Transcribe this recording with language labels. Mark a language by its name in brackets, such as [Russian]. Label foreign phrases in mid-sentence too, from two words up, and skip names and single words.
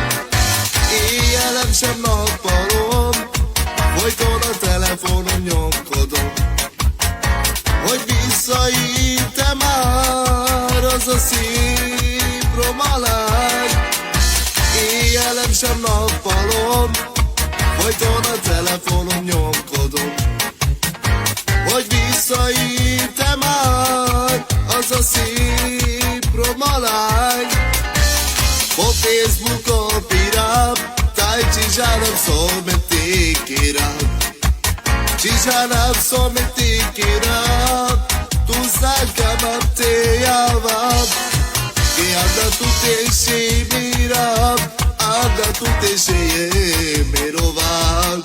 [Hungarian] Éjjelem sem nappalom, folyton a telefonon nyomkodom, hogy visszaírt-e már az a szép roma lány. Éjjelem sem nappalom, folyton a telefonon nyomkodom, hogy visszaírt-e már az a szép roma lány. [Romany] Po Facebooku piram, taj čiža napso me tikiram, čiža napso me tikiram, tu sakam te javam, i anda tu te šimiram, anda tu te šeje mirovam.